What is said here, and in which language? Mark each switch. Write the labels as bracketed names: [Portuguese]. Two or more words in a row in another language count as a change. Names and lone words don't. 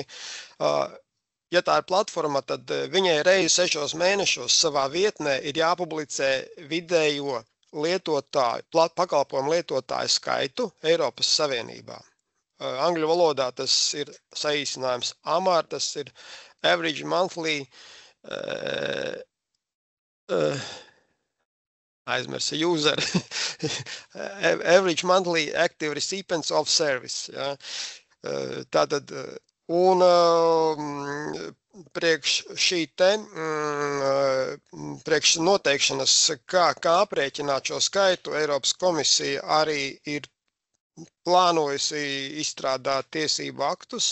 [Latvian] Ja tā ir platforma, tad viņai reizi 6 mēnešos savā vietnē ir jāpublicē vidējo pakalpojumu lietotāju skaitu Eiropas Savienībā. Angļu valodā tas ir saīsinājums AMAR, tas ir [English] Average Monthly user, Average Monthly Active Recipients of Service. [Latvian] Ja. Tātad, un priekš šī te, priekš noteikšanas, kā aprēķināt šo skaitu, Eiropas komisija arī ir plānojusi izstrādāt tiesību aktus.